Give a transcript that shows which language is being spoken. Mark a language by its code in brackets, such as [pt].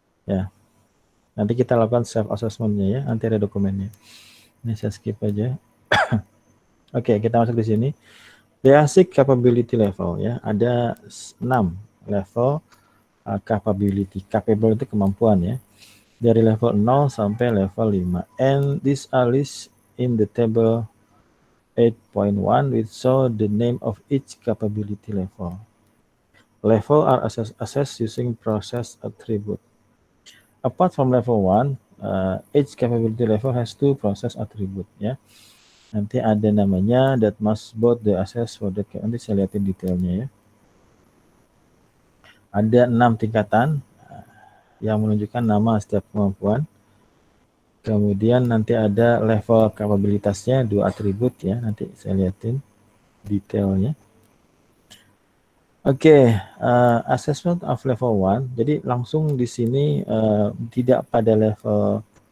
[id] Ya. Nanti kita lakukan self assessment-nya ya, nanti ada dokumennya. Ini saya skip aja. Oke, kita masuk di sini. Basic capability level ya. Ada 6 level capability. Capable itu kemampuan ya. Dari level 0 sampai level 5. [en] And these are listed in the table 8.1 which show the name of each capability level. Level are assessed using process attribute. Apart from level 1, each capability level has 2 process attribute ya. Nanti ada namanya that must both the assess for that. [id] Nanti saya lihatin detailnya ya. Ada 6 tingkatan yang menunjukkan nama setiap kemampuan. Kemudian nanti ada level kapabilitasnya, 2 atribut ya, nanti saya lihatin detailnya. Oke, assessment of level 1. Jadi langsung di sini tidak pada level